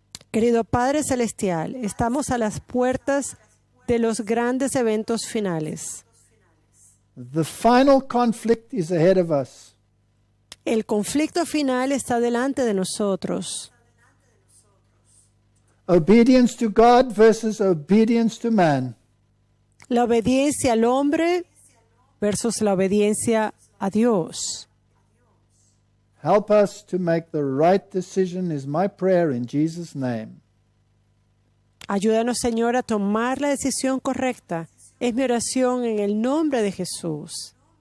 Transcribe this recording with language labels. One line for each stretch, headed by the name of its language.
Spanish: Querido Padre Celestial, estamos a las puertas de los grandes eventos finales.
English: The final conflict is ahead of us.
Spanish: El conflicto final está delante de nosotros.
English: Obedience to God versus obedience to man.
Spanish: La obediencia al hombre versus la obediencia a Dios.
English: Help us to make the right decision is my prayer in Jesus' name.
Spanish: Ayúdanos, Señor, a tomar la decisión correcta. Es mi oración en el nombre de Jesús.